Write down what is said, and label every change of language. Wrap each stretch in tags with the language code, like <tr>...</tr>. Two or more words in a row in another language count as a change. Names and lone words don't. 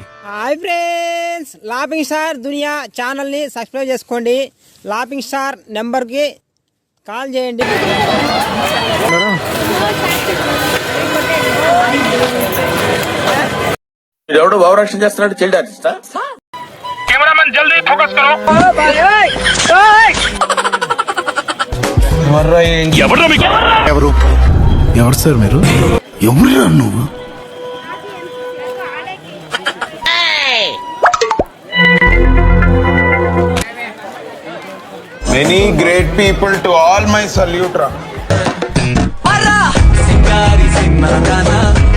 <en>Hi friends,</en> <te>లాఫింగ్ స్టార్ దునియా ఛానల్ని సబ్స్క్రైబ్ చేసుకోండి. లాఫింగ్ స్టార్ నెంబర్కి కాల్ చేయండి. ఎవడో భావరక్షణ చేస్తున్నాడు</te> <en>child artista?</en> <hi>कैमरामैन जल्दी फोकस करो.</hi> <te>ఎవరు సార్ మీరు? ఎవరు నువ్వు?</te> <en>Many great people to all my salute.</en>